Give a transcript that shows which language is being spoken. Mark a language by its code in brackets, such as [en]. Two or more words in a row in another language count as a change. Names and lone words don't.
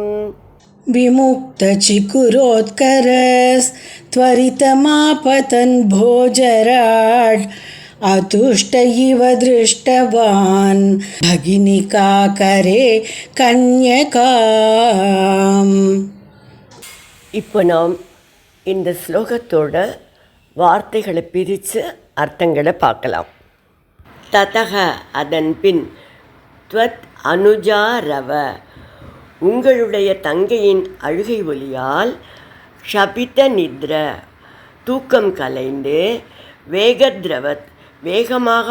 [sa] विमुक्त चिकुरोत्करस् त्वरितमापतन् भोजराड. अतुष्ट इव दृष्टवान् भगिनिका करे कन्यकाम्. [ta] இப்போ நாம் இந்த ஸ்லோகத்தோட வார்த்தைகளை பிரித்து அர்த்தங்களை பார்க்கலாம். ததக அதன் பின், [sa] त्वद् अनुजारव [ta] உங்களுடைய தங்கையின் அழுகை ஒலியால், [sa] क्षपित निद्र [ta] தூக்கம் கலைந்து, வேகத்ரவத் வேகமாக